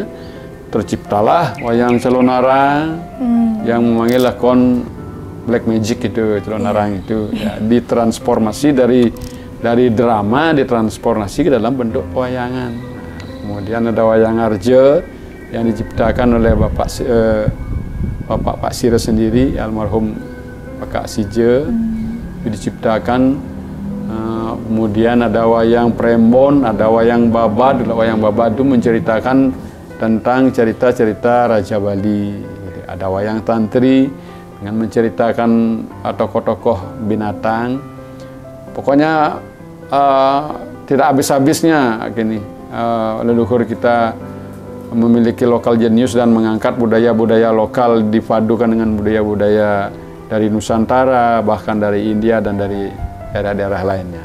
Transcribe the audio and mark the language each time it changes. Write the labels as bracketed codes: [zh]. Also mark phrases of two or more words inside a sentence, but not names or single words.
[id] Terciptalah wayang Celonarang yang memanggil lakon [en] black magic [id] itu, Celonarang itu ya, ditransformasi dari drama, ditransformasi ke dalam bentuk wayangan. Kemudian ada wayang Arja yang diciptakan oleh Bapak Pak Sira sendiri, almarhum Pak Sije, diciptakan kemudian ada wayang Prembon, ada wayang Babad. Wayang Babad itu menceritakan tentang cerita-cerita Raja Bali. Ada wayang Tantri dengan menceritakan tokoh-tokoh binatang. Pokoknya tidak habis-habisnya gini. Leluhur kita memiliki lokal jenius dan mengangkat budaya-budaya lokal dipadukan dengan budaya-budaya dari Nusantara, bahkan dari India dan dari daerah-daerah lainnya.